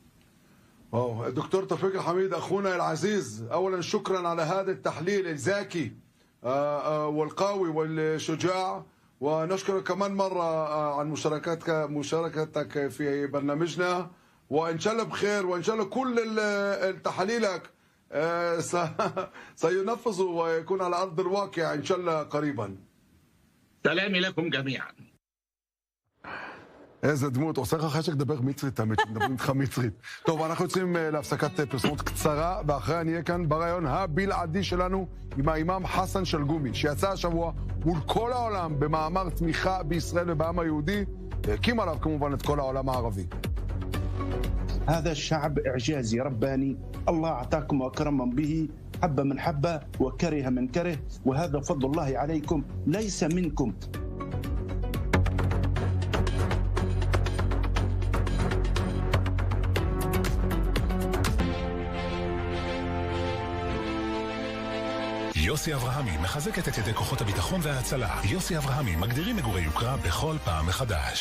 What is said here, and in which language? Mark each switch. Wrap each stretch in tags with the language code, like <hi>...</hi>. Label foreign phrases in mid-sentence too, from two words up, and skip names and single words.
<ar>دكتور توفيق الحميد أخونا العزيز، أولا شكرا على هذا التحليل الذكي والقوي والشجاع، ونشكر كمان مرة عن مشاركتك في برنامجنا وإن شاء الله بخير وإن شاء الله كل تحاليلك سينفذ ويكون على أرض الواقع إن شاء الله قريبا. سلامي לכם جميعا.</ar> <he>איזה דמות, עושה לך חשק לדבר מצרית, תמיד מדברים איתך מצרית. טוב, אנחנו יוצאים להפסקת פרסומות קצרה, ואחרי נהיה כאן ברעיון הבלעדי שלנו עם האימאם חסן שלגומי, שיצא השבוע מול כל העולם במאמר תמיכה בישראל ובעם היהודי, והקים עליו כמובן את כל העולם הערבי.</he> <ar>هذا الشعب إعجازي رباني الله أعطاكم وأكرمكم به حب من حبه وكره من كره وهذا فضل الله عليكم ليس منكم.</ar> <he>יוסי אברהמי מחזקת את ידי כוחות הביטחון וההצלה. יוסי אברהמי מגדירים מגורי יוקרה בכל פעם מחדש.</he>